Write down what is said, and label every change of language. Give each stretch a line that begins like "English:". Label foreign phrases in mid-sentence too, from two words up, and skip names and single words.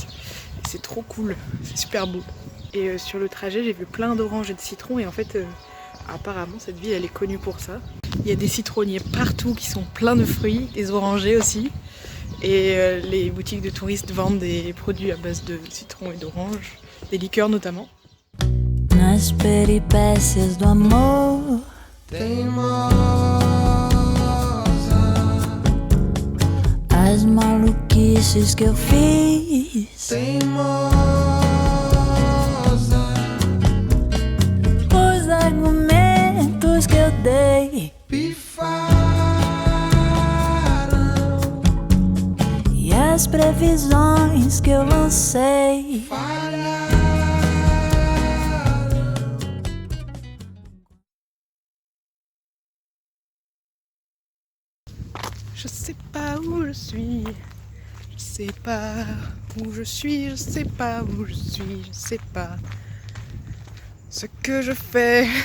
French: C'est trop cool, c'est super beau. Et sur le trajet, j'ai vu plein d'oranges et de citrons. Et en fait, apparemment, cette ville, elle est connue pour ça. Il y a des citronniers partout qui sont pleins de fruits, des orangers aussi. Et les boutiques de touristes vendent des produits à base de citron et d'orange, des liqueurs notamment.
Portuguese: Nas peripécias do amor, teimosa, as maluquices que eu fiz, teimosa, os argumentos que eu dei, pifaram, e as previsões que eu lancei, falharam.
French: Je sais pas où je suis, je sais pas où je suis, je sais pas où je suis, je sais pas ce que je fais.